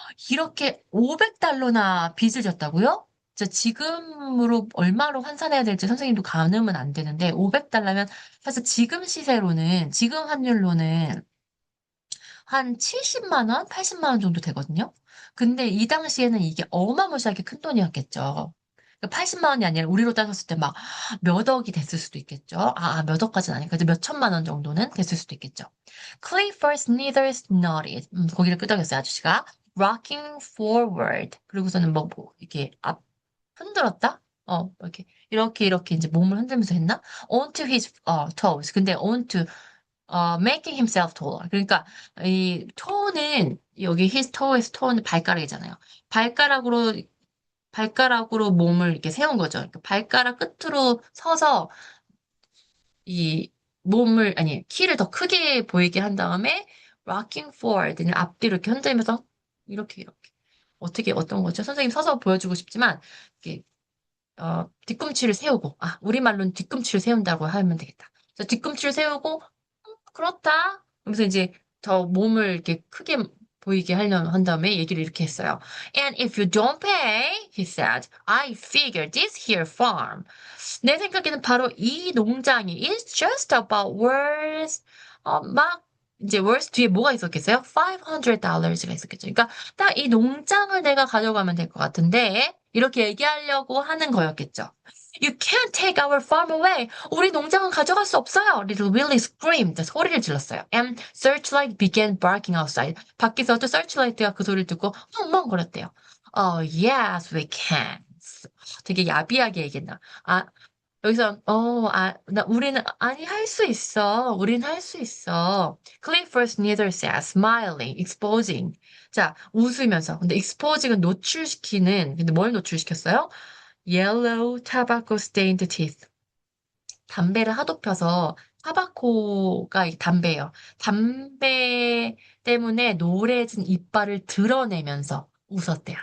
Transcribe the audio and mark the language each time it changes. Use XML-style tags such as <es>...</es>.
<ko>이렇게 $500나 빚을 졌다고요? 지금으로 얼마로 환산해야 될지 선생님도 가늠은 안 되는데 $500면 사실 지금 시세로는 지금 환율로는 한 70만 원, 80만 원 정도 되거든요. 근데 이 당시에는 이게 어마무시하게 큰 돈이었겠죠. 80만 원이 아니라 우리로 따졌을 때 막 몇 억이 됐을 수도 있겠죠. 몇 억까지는 아니고 몇 천만 원 정도는 됐을 수도 있겠죠.</ko> <en>Clifford Smithers nodded.</en> <ko>고개를 끄덕였어요, 아저씨가.</ko> <en>Rocking forward.</en> <ko>그리고서는 이렇게 흔들었다? 이렇게 이제 몸을 흔들면서 했나?</ko> <en>Onto his toes. 근데 onto making himself taller.</en> <ko>그러니까 이 toe는 여기 his toe에서 toe는 발가락이잖아요. 발가락으로 몸을 이렇게 세운 거죠. 그러니까 발가락 끝으로 서서 이 키를 더 크게 보이게 한 다음에 rocking forward 는 앞뒤로 이렇게 흔들면서 이렇게. 어떤 거죠? 선생님 서서 보여주고 싶지만 이렇게 뒤꿈치를 세우고 우리말로는 뒤꿈치를 세운다고 하면 되겠다. 그래서 뒤꿈치를 세우고 그렇다. 그러면서 이제 더 몸을 이렇게 크게 보이게 한 다음에 얘기를 이렇게 했어요.</ko> <en>And if you don't pay, he said, I figure this here farm.</en> <ko>내 생각에는 바로 이 농장이 is just about worth, 이제 worth 뒤에 뭐가 있었겠어요? $500가 있었겠죠. 그러니까 딱 이 농장을 내가 가져가면 될 것 같은데 이렇게 얘기하려고 하는 거였겠죠.</ko> <en>You can't take our farm away.</en> <ko>우리 농장은 가져갈 수 없어요.</ko> <en>Little Willie screamed.</en> <ko>소리를 질렀어요.</ko> <en>And Searchlight began barking outside.</en> <ko>밖에서도 Searchlight가 그 소리를 듣고 멍멍거렸대요.</ko> <en>Oh, yes, we can.</en> <ko>되게 야비하게 얘기했나. 여기서 우리는 아니 할 수 있어. 우린 할 수 있어.</ko> <en>Clifford neither said, smiling, exposing.</en> <ko>자, 웃으면서. 근데 exposing은 노출시키는.</ko> <en>근데 뭘 노출시켰어요? Yellow tobacco stained teeth.</en> <ko>담배를 하도 펴서 타바코가 담배예요. 담배 때문에 노래진 이빨을 드러내면서 웃었대요.</ko>